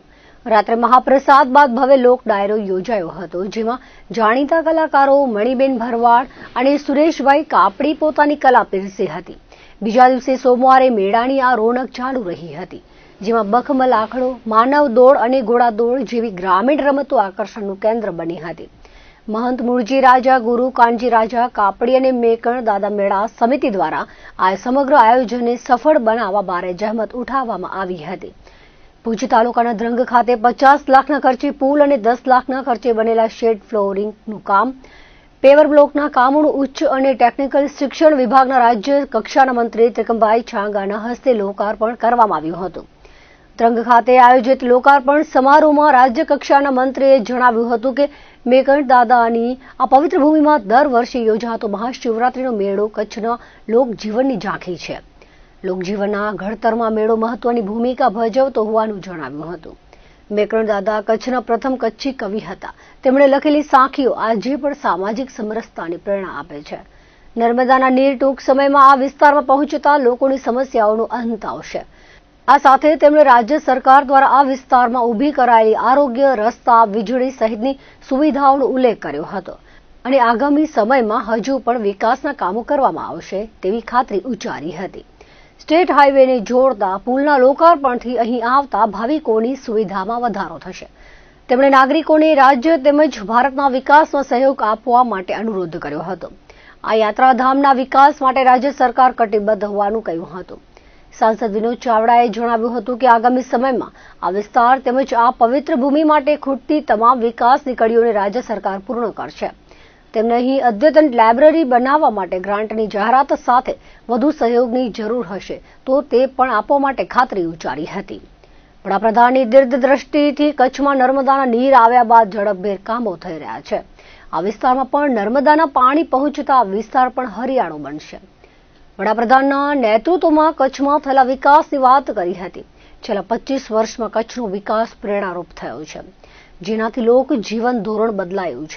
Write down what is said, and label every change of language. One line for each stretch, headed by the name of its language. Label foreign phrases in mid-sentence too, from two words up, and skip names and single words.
Gujarati: રાત્રે મહાપ્રસાદ બાદ ભવ્ય લોક ડાયરો યોજાયો હતો, જેમાં જાણીતા કલાકારો મણિબેન ભરવાડ અને સુરેશભાઈ કાપડી પોતાની કલા પીરસી હતી। બીજા દિવસે સોમવારે મેળાની આ રોનક ચાલુ રહી હતી, જેમાં બખમલ આખડો, માનવ દોડ અને ઘોડા દોડ જેવી ગ્રામીણ રમતો આકર્ષણનું કેન્દ્ર બની હતી। મહંત મૂળજી રાજા ગુરુ કાંજી રાજા કાપડી ઔર મેકણ દાદા મેળા સમિતિ દ્વારા આ સમગ્ર આયોજન સફળ બનાવા ભારે જહમત ઉઠાવવામાં આવી હતી। ભુજ તાલુકાના દ્રંગ ખાતે 50 લાખના ખર્ચે પુલ ઔર 10 લાખના ખર્ચે બનેલા શેડ ફ્લોરિંગનું કામ, પેવર બ્લોકના કામોનું ઉચ્ચ ઔર ટેક્નિકલ શિક્ષણ વિભાગના રાજ્ય કક્ષાના મંત્રી ત્રિકમભાઈ છાંગાના હસ્તે લોકાર્પણ કરવામાં આવ્યું હતું। દ્રંગ ખાતે આયોજિત લોકાર્પણ સમારોહમાં રાજ્ય કક્ષાના મંત્રીએ જણાવ્યું હતું કે મેકણ દાદાની આ પવિત્ર ભૂમિમાં દર વર્ષે યોજાતો મહાશિવરાત્રીનો મેળો કચ્છના લોકજીવનની ઝાંખી છે। લોકજીવનના ઘડતરમાં મેળો મહત્વની ભૂમિકા ભજવતો હોવાનું જણાવ્યું હતું। મેકણ દાદા કચ્છના પ્રથમ કચ્છી કવિ હતા। તેમણે લખેલી સાખીઓ આજે પણ સામાજિક સમરસતાની પ્રેરણા આપે છે। નર્મદાના નીર ટૂંક સમયમાં આ વિસ્તારમાં પહોંચતા લોકોની સમસ્યાઓનો અંત આવશે। આ સાથે તેમણે રાજ્ય સરકાર દ્વારા આ વિસ્તારમાં ઊભી કરાયેલી આરોગ્ય, રસ્તા, વીજળી સહિતની સુવિધાઓનો ઉલ્લેખ કર્યો હતો અને આગામી સમયમાં હજુ પણ વિકાસના કામો કરવામાં આવશે તેવી ખાતરી ઉચ્ચારી હતી। સ્ટેટ હાઈવેને જોડતા પુલના લોકાર્પણથી અહીં આવતા ભાવિકોની સુવિધામાં વધારો થશે। તેમણે નાગરિકોને રાજ્ય તેમજ ભારતના વિકાસમાં સહયોગ આપવા માટે અનુરોધ કર્યો હતો। આ યાત્રાધામના વિકાસ માટે રાજ્ય સરકાર કટિબદ્ધ હોવાનું કહ્યું હતું। સાંસદ વિનોદ ચાવડાએ જણાવ્યું હતું કે આગામી સમયમાં આ વિસ્તાર તેમજ આ પવિત્ર ભૂમિ માટે ખૂટતી તમામ વિકાસની કડીઓને રાજ્ય સરકાર પૂર્ણ કરશે। તેમણે અહીં અદ્યતન લાઇબ્રેરી બનાવવા માટે ગ્રાંટની જાહેરાત સાથે વધુ સહયોગની જરૂર હશે તો તે પણ આપવા માટે ખાતરી ઉચ્ચારી હતી। વડાપ્રધાનની દીર્ઘદ્રષ્ટિથી કચ્છમાં નર્મદાના નીર આવ્યા બાદ ઝડપભેર કામો થઈ રહ્યા છે। આ વિસ્તારમાં પણ નર્મદાના પાણી પહોંચતા વિસ્તાર પણ હરિયાળો બનશે। વડાપ્રધાનના નેતૃત્વમાં કચ્છમાં થયેલા વિકાસની વાત કરી હતી। છેલ્લા 25 વર્ષમાં કચ્છનો વિકાસ પ્રેરણારૂપ થયો છે, જેનાથી લોક જીવન ધોરણ બદલાયું છે।